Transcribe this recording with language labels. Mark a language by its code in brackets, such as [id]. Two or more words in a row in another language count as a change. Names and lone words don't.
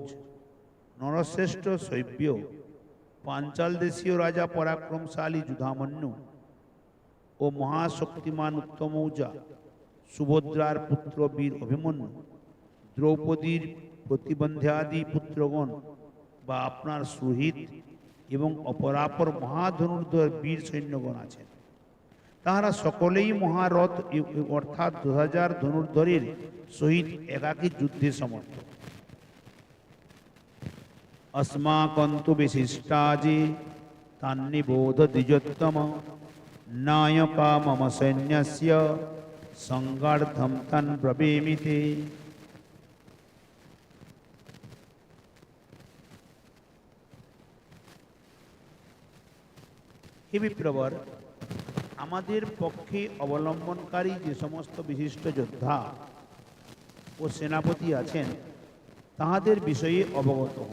[bn] নরশ্রেষ্ঠ শৈব্য, পাঞ্চাল দেশীয় রাজা পরাক্রমশালী যুধামন্যু ও মহাশক্তিমান উত্তমৌজা, সুভদ্রার পুত্র বীর অভিমন্যু, দ্রৌপদীর প্রতিবন্ধ্যাদি পুত্রগণ বা আপনার সুহিত এবং অপরাপর মহাধনুর্ধর বীর সৈন্যগণ আছেন। তাহারা সকলেই মহারথ অর্থাৎ 2000 ধনুর্ধরের সহিত একাকী যুদ্ধে সমর্থ। [sa] अस्माकन्तु विशिष्टाजे तान्निबोध द्विजोत्तम नायका मम सैन्यस्य संगार्थं तन् ब्रवीमि ते। [bn] হে বিপ্রবর, আমাদের পক্ষে অবলম্বনকারী যে সমস্ত বিশিষ্ট যোদ্ধা ও সেনাপতি আছেন তাহাদের বিষয়ে অবগত হন।